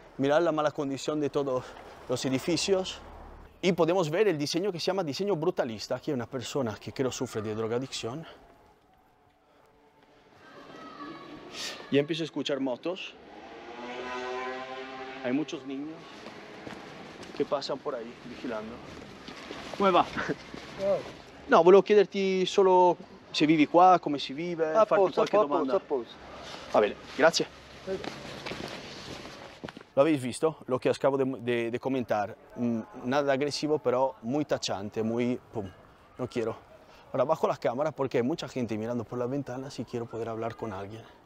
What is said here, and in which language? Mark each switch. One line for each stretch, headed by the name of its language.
Spanish: Mirad la mala condición de todos los edificios y podemos ver el diseño que se llama diseño brutalista. Aquí hay una persona que creo sufre de drogadicción. Y empiezo a escuchar motos. Hay muchos niños
Italian: che passano
Spanish: por ahí vigilando.
Italian: Come va? No, volevo chiederti solo se vivi qua, come si vive, farti qualche domanda. Va bene, grazie.
Spanish: Lo habéis visto, lo que acabo de comentar. Nada agresivo, pero muy tachante, muy pum. No quiero. Ahora bajo la cámara porque hay mucha gente mirando por las ventanas y quiero poder hablar con alguien.